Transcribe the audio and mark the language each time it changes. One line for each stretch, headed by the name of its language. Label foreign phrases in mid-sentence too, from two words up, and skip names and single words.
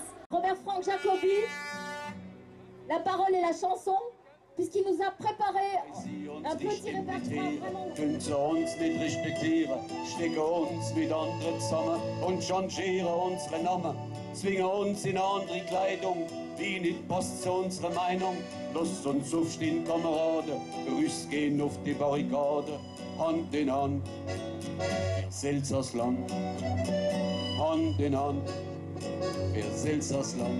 French: Robert Frank Jacobi, la parole et la chanson, puisqu'il nous a préparé un petit répertoire vraiment...
German: Können sie uns nicht respektieren, stecken uns mit anderen zusammen und changieren unsere Namen, zwingen uns in eine andere Kleidung, die nicht passt zu unserer Meinung. Lasst uns aufstehen, Kameraden, uns gehen auf die Barrikade, Hand in Hand, fürs Elsassland, Hand in Hand, fürs Elsassland.